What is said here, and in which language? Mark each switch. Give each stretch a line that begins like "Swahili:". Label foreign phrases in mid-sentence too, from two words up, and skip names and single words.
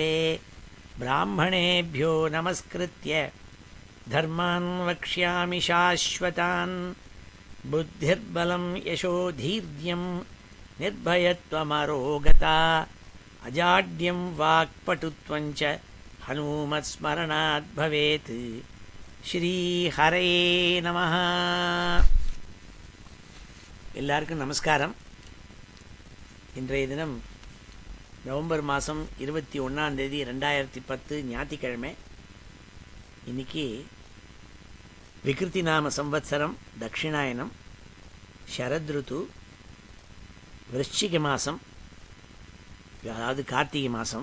Sanskrit: ब्राह्मणेभ्यो नमस्कृत्य धर्मान् वक्ष्यामि शाश्वतान्। बुद्धिर्बलं यशोधीर्यं निर्भयत्वमरोगता अजाड्यं वाक्पटुत्वं च हनुमत्स्मरणात् भवेत्। श्रीहरये नमः।
Tamil: எல்லாருக்கும் நமஸ்காரம். இன்றைய தினம் நவம்பர் மாதம் 21 2010 ஞாயிற்றுக்கிழமை. இன்னைக்கு விகிருதி நாம சம்வத்சரம் தட்சிணாயனம் சரத்ருத்து விருச்சிக மாதம், அதாவது கார்த்திகை மாதம்.